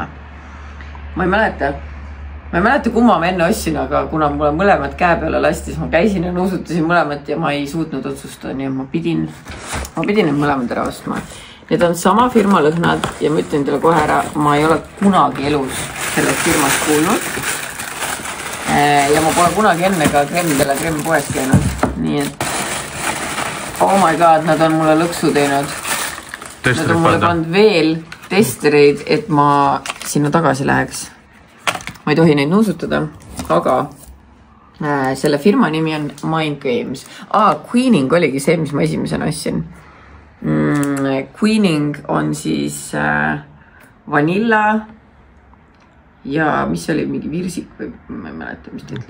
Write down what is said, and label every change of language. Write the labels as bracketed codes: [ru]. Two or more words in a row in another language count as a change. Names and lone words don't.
[et] Ma ei mäleta, kumma ma enne ostsin, aga kuna mulle mõlemad käe peale lastis, ma käisin ja nuusutasin mõlemad ja ma ei suutnud otsustada, nii et ma pidin need mõlemad ära ostma. Need on sama firma lõhnad ja ma ütlen teile kohe ära, ma ei ole kunagi elus sellest firmast kuulnud. Ja ma pole kunagi enne ka Kremmi poes käinud. Nii et, [en] oh my god, [et] nad on mulle lõksu teinud. Nad on mulle pannud veel testereid, et ma sinna tagasi läheks. Ma ei tohi neid nuusutada, aga selle firma nimi on Mind Games. Queening oligi see, mis ma esimesena ostsin. Queening on siis vanilla ja mis oli mingi virsik või ma ei mäleta, mis ta